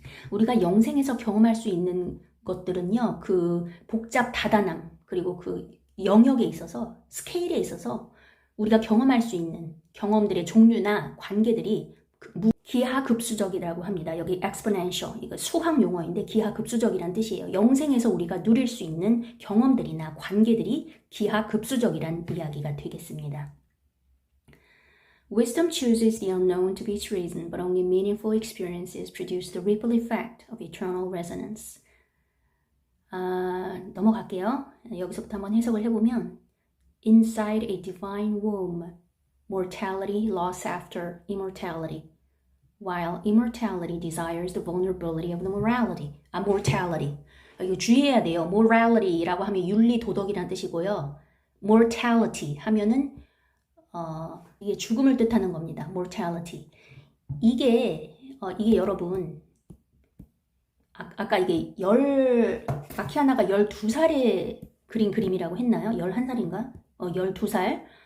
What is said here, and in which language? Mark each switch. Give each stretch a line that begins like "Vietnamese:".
Korean: 우리가 영생에서 경험할 수 있는 것들은요, 그 복잡 다단함, 그리고 그 영역에 있어서, 스케일에 있어서 우리가 경험할 수 있는 경험들의 종류나 관계들이 기하급수적이라고 합니다. 여기 exponential, 이거 수학 용어인데 기하급수적이란 뜻이에요. 영생에서 우리가 누릴 수 있는 경험들이나 관계들이 기하급수적이란 이야기가 되겠습니다.
English: Wisdom chooses the unknown to be its reason, but only meaningful experiences produce the ripple effect of eternal resonance.
Korean: 넘어갈게요. 여기서부터 한번 해석을 해보면
English: Inside a divine womb, mortality lost after immortality, while immortality desires the vulnerability of the mortality.
Korean: 이거 주의해야 돼요. morality라고 하면 윤리, 도덕이란 뜻이고요. mortality 하면은 이게 죽음을 뜻하는 겁니다.
English: mortality.
Korean: 이게 여러분, 아까 이게 아키하나가 12살에 그린 그림이라고 했나요? 11살인가? 12살.